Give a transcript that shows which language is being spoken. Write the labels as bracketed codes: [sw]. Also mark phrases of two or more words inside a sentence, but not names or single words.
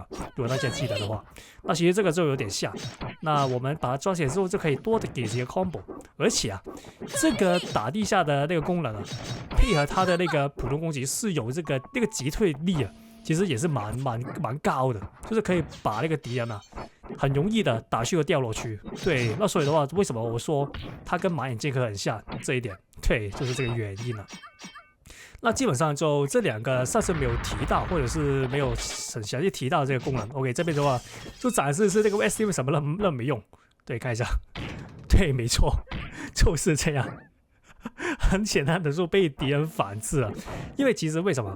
[zh] 如果大家記得的話，那其實這個就有點像。那我們把它抓起來之後就可以多的給幾個 combo， 而且啊，這個打地下的那個功能啊，配合它的那個普通攻擊是有那個擊退力啊，其實也是蠻高的，就是可以把那個敵人啊很容易的打去個掉落區。對，那所以的話，為什麼我說它跟馬眼劍客很像這一點？對，就是這個原因了。那基本上就這兩個上次沒有提到，或者是沒有很詳細提到這個功能。OK， 這邊的話就展示是這個 SD 為什麼那麼沒用？對，看一下，對，沒錯，就是這樣。很簡單的就被敵人反制了，因為其實為什麼？